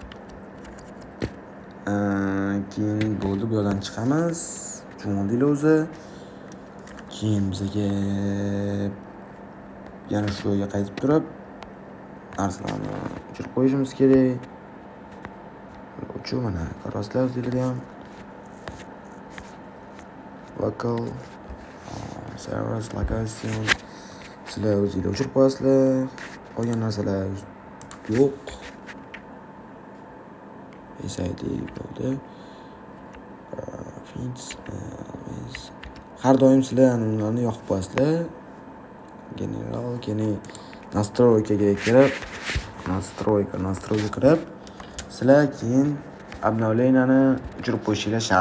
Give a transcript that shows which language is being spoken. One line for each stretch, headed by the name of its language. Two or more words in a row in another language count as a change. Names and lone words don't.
Uzbek: Keyin bo'ldi, bu yerdan chiqamiz. Jo'ngdinglar o'zi. Keyin bizga yana shu yerga qaytib turib narsalarni o'chirib qo'yishimiz kerak. O'chuv mana ko'rasizlar o'zingizlar ham.
English: Local servers location.
Uzbek: Sizlar o'zingizlar o'chirib qo'yasizlar. Qolgan narsalar yo'q. SID bo'ldi. Har doim sizlar ularni yoqib qo'yasizlar. General, keyin настройкаga kirib, настройка kirib, sizlar keyin обновленияni o'chirib qo'yishingiz shart.